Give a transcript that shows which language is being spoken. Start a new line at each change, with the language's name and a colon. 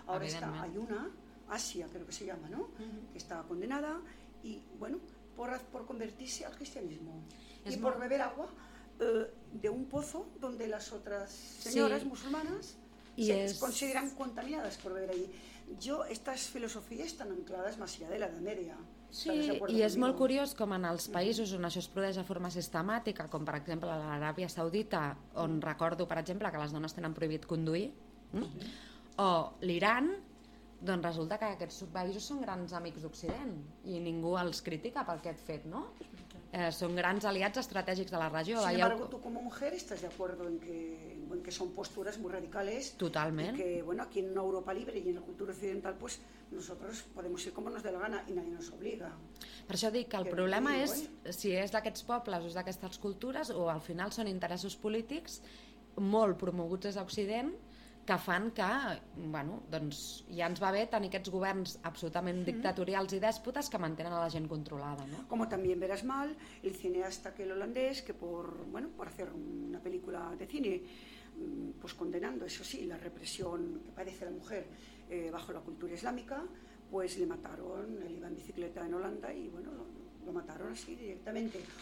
Spanish: Ahora está, hay una, Asia creo que se llama, ¿no? Que está condenada, y bueno, por convertirse al cristianismo y por beber agua de un pozo donde las otras señoras musulmanas y se consideran contaminadas por beber ahí. Yo, estas filosofías están ancladas más allá de la Edad Media.
Catalan: Sí, i és molt curiós com en els països on això es produeix de forma sistemàtica, com per exemple a l'Aràbia Saudita, on recordo per exemple que les dones tenen prohibit conduir, o l'Iran, doncs resulta que aquests països són grans amics d'Occident i ningú els critica per aquest fet, no? Són grans aliats estratègics de la regió.
Spanish: Sin embargo, tu como mujer estás de acuerdo en que son posturas muy radicales.
Catalan: Totalment.
Spanish: Y que, bueno, aquí en una Europa libre y en la cultura occidental, pues nosotros podemos ir como nos dé la gana y nadie nos obliga.
Catalan: Per això dic que el problema és si és d'aquests pobles o és d'aquestes cultures o al final són interessos polítics molt promoguts des d'Occident que fan que, bueno, doncs ja ens va bé tenir aquests governs absolutament dictatorials i dèspotes que mantenen a la gent controlada, no?
Spanish: Como también verás mal, el cineasta aquel holandés que por hacer una película de cine, pues condenando, eso sí, la represión que padece la mujer bajo la cultura islámica, pues le mataron, él iba en bicicleta en Holanda y bueno, lo mataron así directamente.